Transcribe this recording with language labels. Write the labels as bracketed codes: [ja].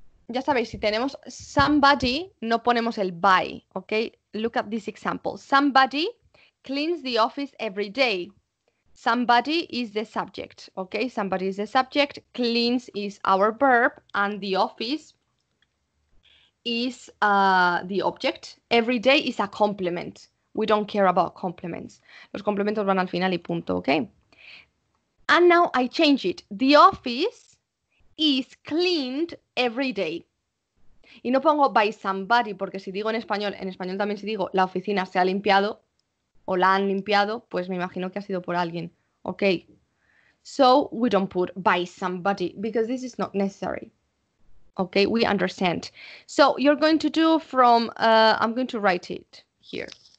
[es] Ya sabéis, si tenemos somebody, no ponemos el by, ¿ok? [en] Look at this example. Somebody cleans the office every day. Somebody is the subject, ¿ok? Somebody is the subject, cleans is our verb, and the office is the object. Every day is a complement. We don't care about complements. [es] Los complementos van al final y punto, ¿ok? [en] And now I change it. The office is cleaned every day. [es] Y no pongo by somebody, porque si digo en español también si digo la oficina se ha limpiado o la han limpiado, pues me imagino que ha sido por alguien. Ok. [en] So we don't put by somebody because this is not necessary. Okay, we understand. So you're going to do from, I'm going to write it here.